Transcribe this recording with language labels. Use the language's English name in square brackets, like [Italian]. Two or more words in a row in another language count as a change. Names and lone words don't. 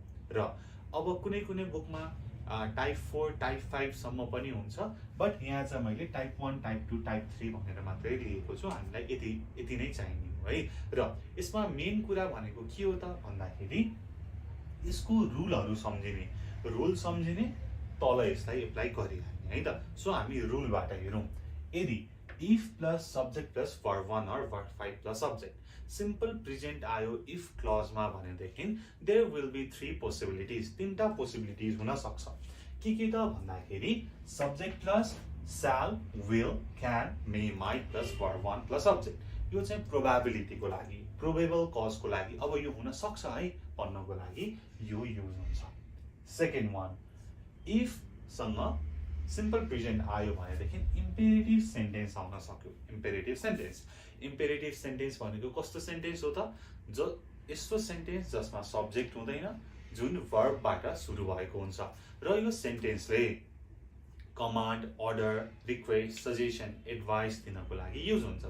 [Nepali] र अब कुनै कुनै बुकमा [English] type 4 type 5 [Nepali] सम्म पनि हुन्छ, बट यहाँ चाहिँ मैले [English] type 1 type 2 type 3 [Nepali] भनेर मात्रै लिएको छु। हामीलाई यति नै चाहिने हो है। र यसमा मेन कुरा भनेको के हो त भन्दाखेरि यसको रुलहरू सम्झिने, रुल सम्झिने, तल यसलाई एप्लाई गरिहाल्ने है त। सो हामी रुलबाट हेरौँ। यदि [English] if plus subject plus verb 1 [Nepali] और [English] verb 5 plus subject simple present [Nepali] आयो [English] if clauseमा [Nepali] भनेदेखि [English] there will be 3 possibilities, [Nepali] 3टा पोसिबिलिटिज हुन सक्छ। के त भन्दाखेरि [English] subject plus shall, will, can, may, might plus verb 1 plus subject. [Nepali] यो चाहिँ प्रोबेबिलिटीको लागि, [English] probable causeको [Nepali] लागि, अब यो हुन सक्छ है भन्नको लागि यो युज हुन्छ। [English] second one, if [Nepali] सँग [English] simple present [Nepali] आयो भनेदेखि [English] imperative sentence [Nepali] आउन सक्यो। [English] imperative sentence [Nepali] भनेको कस्तो सेन्टेन्स हो त, जो यस्तो सेन्टेन्स जसमा सब्जेक्ट हुँदैन, जुन वर्बबाट सुरु भएको हुन्छ र यो सेन्टेन्सले [English] command, order, request, suggestion, advice [Nepali] दिनको लागि युज हुन्छ।